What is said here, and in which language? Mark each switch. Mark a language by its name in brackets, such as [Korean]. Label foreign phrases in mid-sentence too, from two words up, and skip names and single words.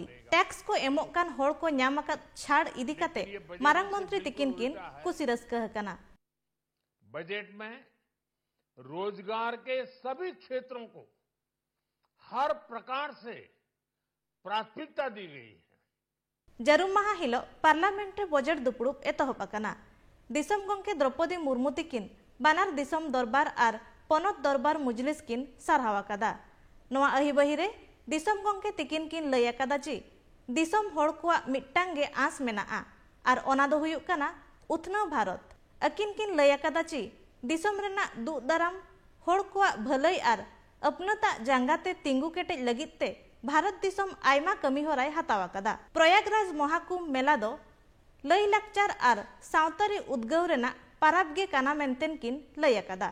[Santali] टैक्स को एमोक कान होड़ को न्याम अकाद छाड़ इदी काते मारांग मंत्री तिकिन किन कुसी रस्का हकना। [Hindi] बजट में रोजगार के सभी क्षेत्रों को हर प्रकार से प्राथमिकता दी गई है। [Santali] जरूर महा हिलो पार्लियामेंट रे बजेट दुपुड़ुप एतहब अकना। दिसम गंके द्रौपदी मुर्मू तिकिन बानार दिसम दरबार आर पनत दरबार मुजलिस किन सारहाव अकादा। नवा अहिबही रे दिसम गंके तिकिन किन लय अकादा जी दिसम होड़ कोआ मिट्टांग गे आस मेनाआ आर ओना दो हुयुक काना उथनव भारत। अकिन किन लय अकादा जी दिसम रेना दुख दाराम होड़ कोआ भलई आर अपनता जांगाते तिंगु केटेज लगिते भारत दिसम आयमा कमी होराय हताव अकादा। प्रयागराज महाकुंभ मेला दो लय लाकचार आर सावतारी उद्गव रेना पाराब गे काना मेंतेन किन लय अकादा।